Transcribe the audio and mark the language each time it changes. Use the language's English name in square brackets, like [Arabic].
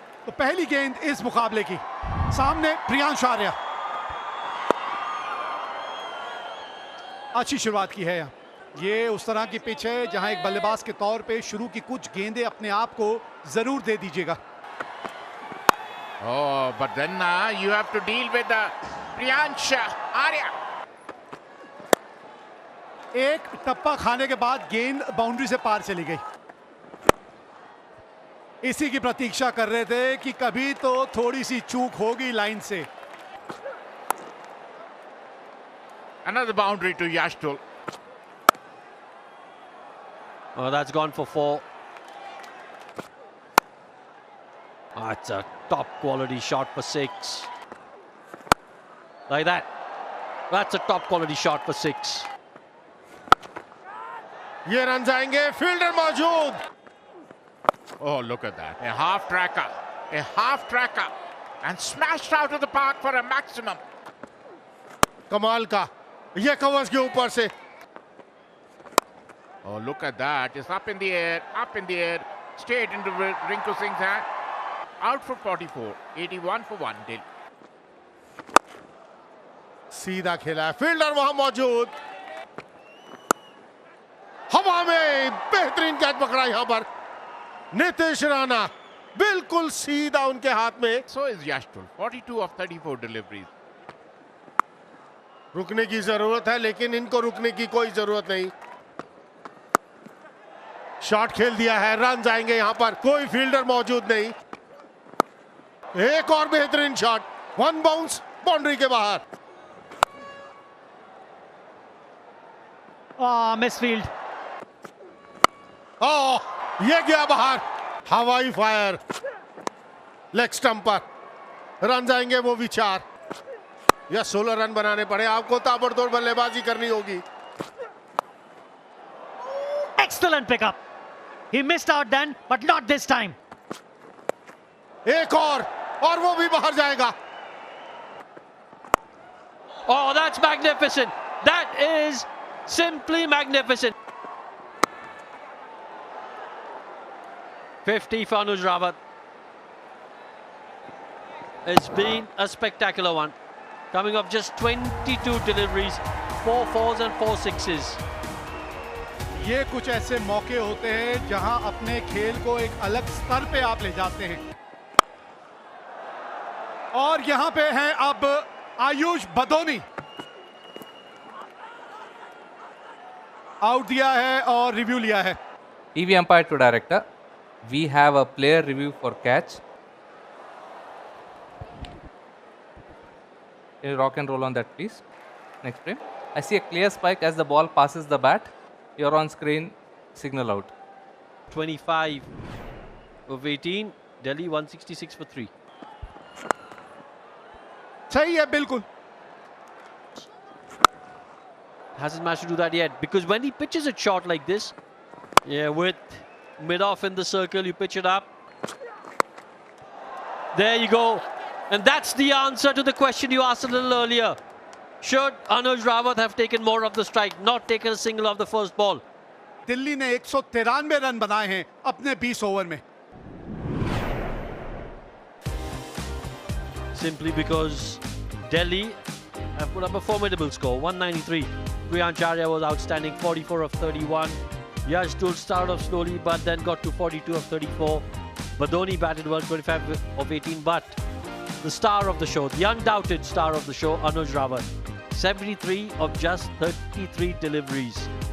[Hindi] तो पहली गेंद इस मुकाबले की, सामने प्रियांश आर्या। अच्छी शुरुआत की है यहाँ। ये उस तरह की पिच है जहां एक बल्लेबाज के तौर पे शुरू की कुछ गेंदें अपने आप को जरूर दे दीजिएगा। [English] Oh, but then you have to deal with Priyansh Arya. [Hindi] एक टप्पा खाने के बाद गेंद बाउंड्री से पार चली गई। इसी की प्रतीक्षा कर रहे थे कि कभी तो थोड़ी सी चूक होगी लाइन से। [English] Another boundary to Yash Dhul. Oh, that's gone for 4. That's a top quality shot for 6. Like that. That's a top quality shot for 6. [Hindi] ये रन जाएंगे, फील्डर मौजूद। [English] Oh, look at that. A half tracker. And smashed out of the park for a maximum. [Hindi] कमाल का, ये covers के ऊपर से। [English] Oh, look at that. It's up in the air. Straight into Rinku Singh's hand. Out for 44. 81 for 1. Dill. [Hindi] सीधा खेला है, fielder वहां मौजूद। हवा में बेहतरीन कैच पकड़ा यहां पर नीतीश राणा, बिल्कुल सीधा उनके हाथ में। [English] So is Yash Dhul. 42 of 34 deliveries. [Hindi] रुकने की जरूरत है, लेकिन इनको रुकने की कोई जरूरत नहीं। शॉट खेल दिया है, रन जाएंगे यहां पर, कोई फील्डर मौजूद नहीं। एक और बेहतरीन शॉट, 1 बाउंस बाउंड्री के बाहर। मिसफील्ड। ये गया बाहर, हवाई फायर, लेग स्टंप पर। रन जाएंगे वो भी 4, या 16 रन बनाने पड़े आपको। ताबड़तोड़ बल्लेबाजी करनी होगी। [English] Excellent pickup. He missed out then, but not this time. [Hindi] एक और वो भी बाहर जाएगा। [English] Oh, that's magnificent. That is simply magnificent. 50 for Anuj Rawat. It's been a spectacular one. Coming off just 22 deliveries, 4 4s and 4 6s. [Hindi] ये कुछ ऐसे मौके होते हैं जहां अपने खेल को एक अलग स्तर पे आप ले जाते हैं, और यहां पे हैं अब आयुष बदोनी। आउट दिया है और रिव्यू लिया है। [English] TV umpire to director. We have a player review for catch. Can you rock and roll on that, please? Next frame. I see a clear spike as the ball passes the bat. You're on screen. Signal out. 25 of 18. Delhi 166 for 3. [Hindi] सही है, बिल्कुल। [English] Hasn't managed to do that yet, because when he pitches it short like this, with mid-off in the circle, you pitch it up. There you go. And that's the answer to the question you asked a little earlier. Should Anuj Rawat have taken more of the strike, not taken a single of the first ball? [Hindi] Delhi ने 193 run बनाए हैं अपने 20 over में। [English] simply because Delhi have put up a formidable score, 193. Priyancharya was outstanding, 44 of 31. Yashdul started off slowly but then got to 42 of 34. Badoni batted well, 25 of 18, but the star of the show, the undoubted star of the show, Anuj Rawat, 73 of just 33 deliveries.